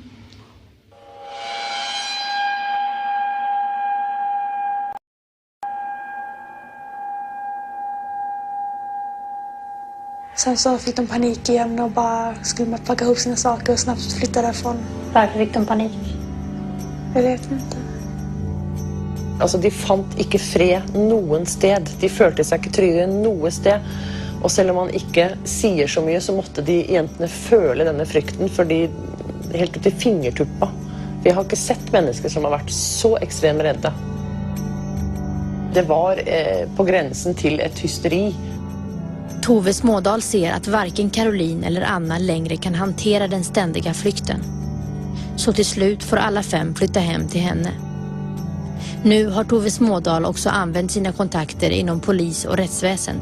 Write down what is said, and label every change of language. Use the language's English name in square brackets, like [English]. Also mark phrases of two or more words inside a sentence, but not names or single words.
[Swedish] Sen så fick de panik igen och bara skulle packa ihop sina saker och snabbt flytta därifrån. Varför fick de panik? Jag vet inte. [Norwegian] Altså, de fant ikke fred noen sted. De følte seg ikke trygge noe sted. Og selv om man ikke sier så mye, så måtte de jentene føle denne frykten, fordi helt ut i fingertuppa. Vi har ikke sett mennesker som har vært så ekstremt redde. [Swedish] Det var på gränsen till ett hysteri. Tove Smådal ser att varken Caroline eller Anna längre kan hantera den ständiga flykten. Så till slut får alla 5 flytta hem till henne. Nu har Tove Smådal också använt sina kontakter inom polis- och rättsväsende.